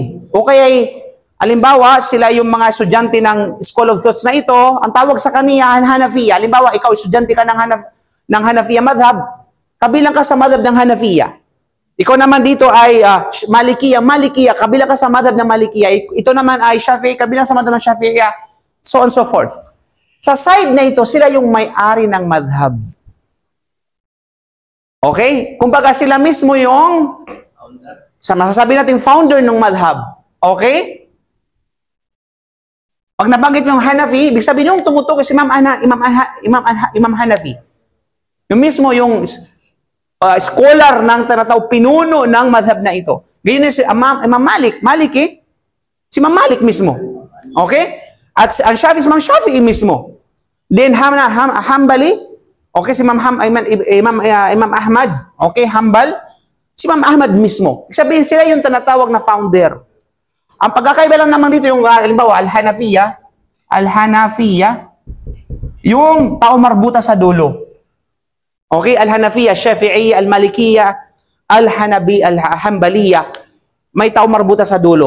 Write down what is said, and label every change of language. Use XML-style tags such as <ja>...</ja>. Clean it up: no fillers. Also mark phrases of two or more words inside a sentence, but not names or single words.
<tl>O kaya, alimbawa, sila yung mga estudyante ng</tl> <en>School of Thoughts</en> <tl>na ito, ang tawag sa kaniya, Hanafiya. Alimbawa, ikaw, estudyante ka ng Hanafiya madhab, kabilang ka sa madhab ng Hanafiya. Ikaw naman dito ay Malikiya, kabilang ka sa madhab ng Malikiya. Ito naman ay Shafi'i, kabilang sa madhab ng Shafi'iyya,</tl> <en>so on so forth.</en> <tl>Sa side na ito, sila yung may-ari ng madhab. Okay? Kumbaga sila mismo yung masasabi natin founder ng madhab. Okay? Pag nabanggit mo yung Hanafi, ibig sabihin yung tumutukoy si Imam Hanafi. Yung mismo yung scholar ng tinatawag pinuno ng madhab na ito. Ganyan si Imam Malik. Maliki, si Imam Malik mismo. Okay? At ang Shafi'i, si Imam Shafi'i mismo. Then Hanbali, okay, si Imam Ahmad, okay, Hanbal, si Imam Ahmad mismo. Ibig sabihin sila yung tinatawag na founder. Ang pagkakaiba lang naman dito yung, halimbawa, Al-Hanafiyya, yung</tl> <ar>تاء مربوطة</ar> <tl>sa dulo. Okay, Al-Hanafiyya, Shafi'iyya, Al-Malikiyya, Al-Hanbaliyya, may</tl> <ar>تاء مربوطة</ar> <tl>sa dulo.</tl>